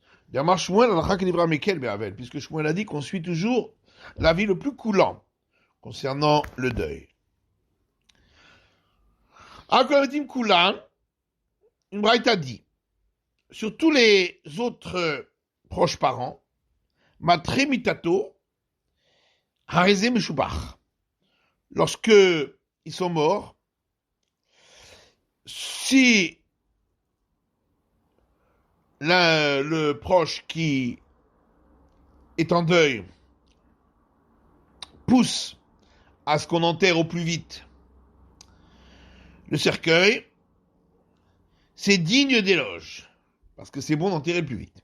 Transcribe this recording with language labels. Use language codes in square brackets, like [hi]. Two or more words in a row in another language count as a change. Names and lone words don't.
[fr] Puisque Shmuel a dit qu'on suit toujours l'avis le plus coulant concernant le deuil. Une braïta dit, sur tous les autres proches parents, [he] מטרי מיטתו, הרי זה משובח. [fr] Lorsque ils sont morts, si le proche qui est en deuil pousse à ce qu'on enterre au plus vite le cercueil, c'est digne d'éloge, parce que c'est bon d'enterrer le plus vite.